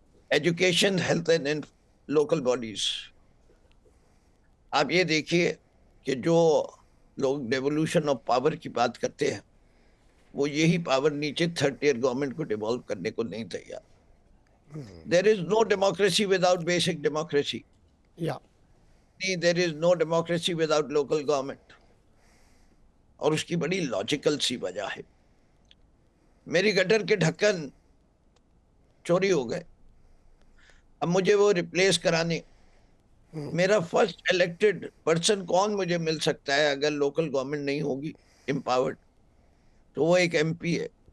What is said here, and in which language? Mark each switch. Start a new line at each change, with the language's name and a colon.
Urdu: Education, health and local bodies. آپ یہ دیکھیے کہ جو لوگ ڈیولوشن آف پاور کی بات کرتے ہیں وہ یہی پاور نیچے 3rd tier گورنمنٹ کو ڈیوالو کرنے کو نہیں تیار.
English: There is no democracy without basic democracy. Yeah. There is no democracy without local government.
Urdu: اور اس کی بڑی لاجیکل سی وجہ ہے. میری گٹر کے ڈھکن چوری ہو گئے، اب مجھے وہ ریپلیس کرانے. میرا فرسٹ الیکٹڈ پرسن کون مجھے مل سکتا ہے اگر لوکل گورنمنٹ نہیں ہوگی امپاورڈ؟ تو وہ ایک ایم پی ہے.